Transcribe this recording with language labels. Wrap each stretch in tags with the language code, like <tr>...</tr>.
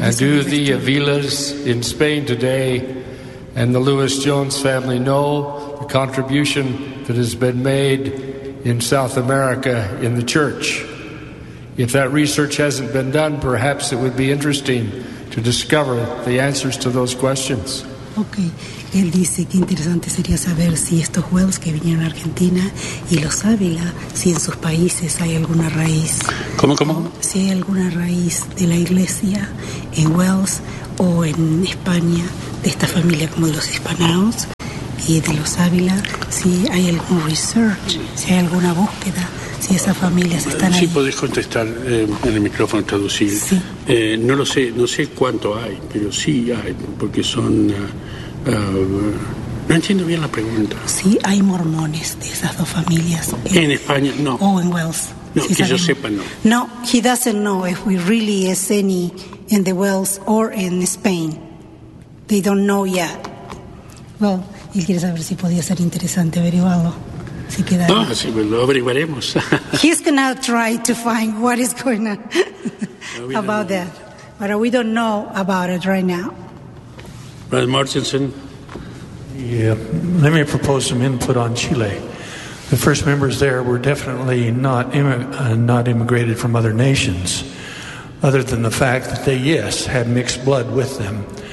<en>and do the Avilas in Spain today and the Lewis Jones family know the contribution that has been made in South America in the church? If that research hasn't been done, perhaps it would be interesting to discover the answers to those questions. Okay.</en> <es>Él dice que interesante sería saber si estos Wells que vinieron a Argentina y los Ávila, si en sus países hay alguna raíz. ¿Cómo? Si hay alguna raíz de la iglesia en Wells o en España, de esta familia como de los hispanos y de los Ávila, si hay algún research, si hay alguna búsqueda, si esas familias están ahí. Sí, podés contestar en el micrófono, traducir. Sí. No lo sé, no sé cuánto hay, pero sí hay, porque son... no entiendo bien la pregunta. Sí, hay mormones de esas dos familias. En España, no. O en Wales. No, si que sabemos. Yo sepa, no.</es> <en>No, he doesn't know if we really is any in the Wales or in Spain. They don't know yet.</en> <es>Well, él quiere saber si podía ser interesante averiguarlo. Si queda. No, sí, lo averiguaremos.</es> <en>He's gonna try to find what is going on about that. But we don't know about it right now. Brother Martinson. Yeah, let me propose some input on Chile. The first members there were definitely not immigrated from other nations, other than the fact that they, yes, had mixed blood with them.</en>